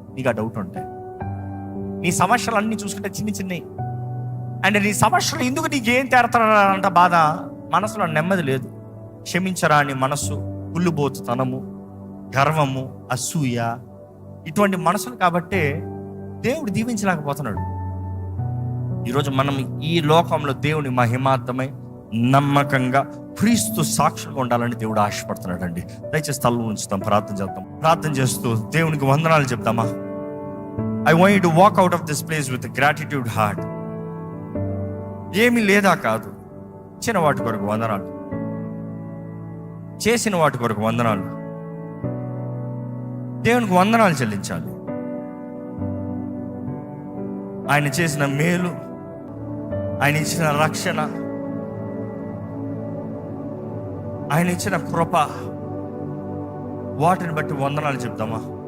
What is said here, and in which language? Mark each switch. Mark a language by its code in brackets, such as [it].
[te] నీకు ఆ డౌట్ ఉంటే నీ సమస్యలు అన్నీ చూసుకుంటే చిన్న చిన్నవి, అండ్ నీ సమస్యలు ఎందుకు నీకేం తేరతాడంట బాధ, మనసులో నెమ్మది లేదు, క్షమించరా అని మనస్సు, కుళ్ళుబోతుతనము, గర్వము, అసూయ, ఇటువంటి మనసులు కాబట్టే దేవుడు దీవించలేకపోతున్నాడు. ఈరోజు మనం ఈ లోకంలో దేవుని మహిమార్థమై నమ్మకంగా క్రీస్తు సాక్షులుగా ఉండాలని దేవుడు ఆశపడుతున్నాడు అండి. దయచేసి తల ఉంచుతాం, ప్రార్థన చేద్దాం. ప్రార్థన చేస్తూ దేవునికి వందనాలు చెప్తామా. [en] I want you to walk out of this place with a gratitude heart. [te] ఏమీ లేదా కాదు, ఇచ్చిన వాటి కొరకు వందనాలు, చేసిన వాటి కొరకు వందనాలు, దేవునికి వందనాలు చెల్లించాలి. ఆయన చేసిన మేలు, ఆయన ఇచ్చిన రక్షణ, ఆయన ఇచ్చిన కృప, వాటిని బట్టి వందనాలు చెప్తామా.